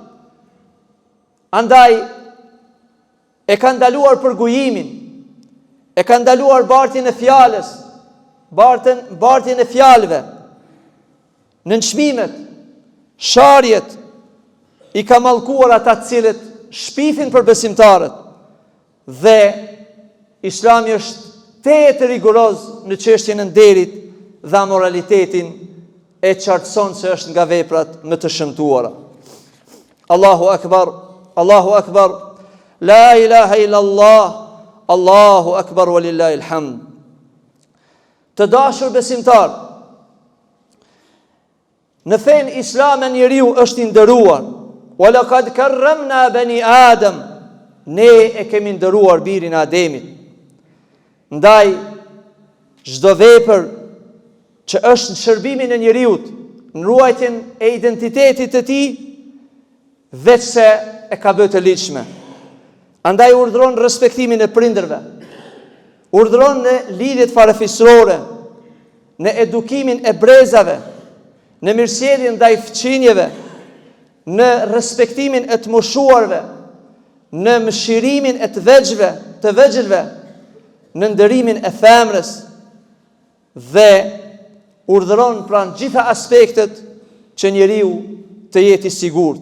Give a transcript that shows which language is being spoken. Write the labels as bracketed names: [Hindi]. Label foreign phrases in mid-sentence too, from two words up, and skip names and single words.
[Albanian] Andaj e ka ndaluar përgujimin, e ka ndaluar bartjen e fjalës, bartjen e fjalëve, nënçmimet, sharjet, i ka mallkuar ata të cilët shpifin për besimtarët. Dhe Islami është tetë rigoroz në çështjen e nderit dhe moralitetin, e qartëson se është nga veprat më të shëmtuara. [Arabic] الله أكبر الله أكبر لا إله إلا الله الله أكبر ولله الحمد. [Albanian] Të dashur besimtar, në fen islame njeriu është i nderuar. [Arabic] ولقد كرمنا بني آدم, [Albanian] ne e kemi nderuar birin e Ademit. Ndaj çdo vepër që është në shërbimin e njeriut, në ruajtjen e identitetit të tij, veç se e ka bërë të ligjshme. Andaj urdhron respektimin e prindërve, urdhron në lidhjet farefisrore, në edukimin e brezave, në mirësjelljen ndaj fëmijëve, në respektimin e të moshuarve, në mëshirimin e të vegjëlve, në ndërimin e femrës, dhe urdhëron pranë gjitha aspektet që njeriu të jetë i sigurt.